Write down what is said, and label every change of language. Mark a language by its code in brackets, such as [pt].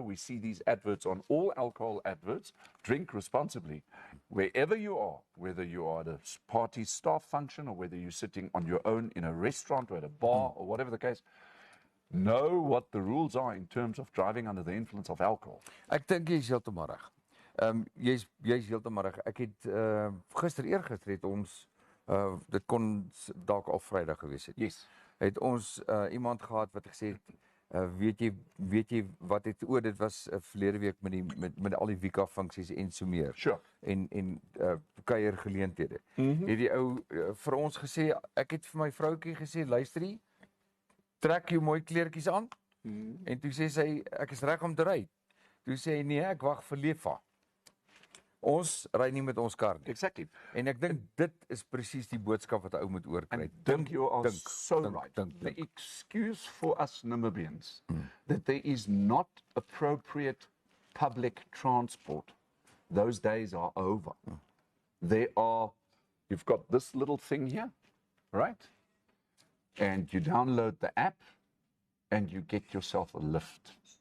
[en] We see these adverts on all alcohol adverts. Drink responsibly. Wherever you are, whether you are at a party staff function or whether you're sitting on your own in a restaurant or at a bar or whatever the case, know what the rules are in terms of driving under the influence of alcohol. [af] Ek dink jy is heeltemal reg. Jy's heeltemal reg. Ek het eergister het ons dit kon dalk al Vrydag gewees het. [en] Yes. [af] Het ons iemand gehad wat gesê het weet jy wat het dit was verlede week met al die Wika funksies en so meer. [en] Sure. [af] En kuiergeleenthede. Het die ou vir ons gesê, ek het vir my vroutjie gesê, luisterie, trek jou mooi kleertjies aan. En toe sê sy, ek is reg om te ry. Toe sê hy, nee, ek wag vir Lefa. Ons ry nie met ons kar nie. [en] Exactly. [af] En ek dink dit is presies die boodskap wat 'n ou moet oorkry. [en] I think you are so [af] dink, [en] right. [af] dink. [en] The excuse for us Namibians that there is not appropriate public transport, those days are over. You've got this little thing here, right? And you download the app and you get yourself a lift.